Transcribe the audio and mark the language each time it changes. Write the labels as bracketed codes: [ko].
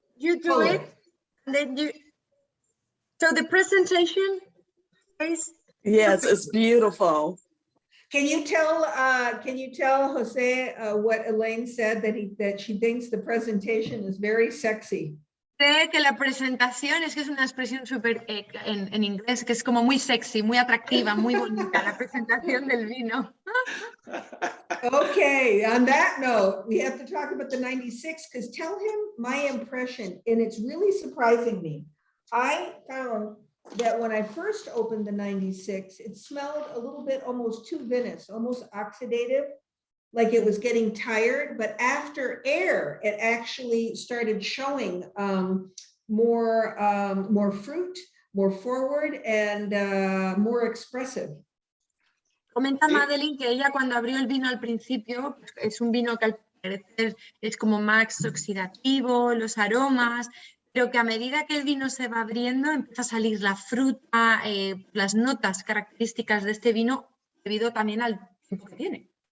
[en] You do pull it, and then you, so the presentation is, Yes, it's beautiful. Can you tell Jose what Elaine said, that she thinks the presentation is very sexy? [es] sé que la presentación es que es una expresión súper en inglés, que es como muy sexy, muy atractiva, muy bonita, la presentación del vino. [en] Okay, on that note, we have to talk about the 96, because tell him my impression, and it's really surprising me. I found that when I first opened the 96, it smelled a little bit almost too vinous, almost oxidative, like it was getting tired, but after air, it actually started showing more fruit, more forward, and more expressive. [es] Comenta Sí. Madeline que ella cuando abrió el vino al principio, pues, es un vino que al parecer es como más oxidativo, los aromas, pero que a medida que el vino se va abriendo empieza a salir la fruta, las notas características de este vino debido también al tiempo que tiene.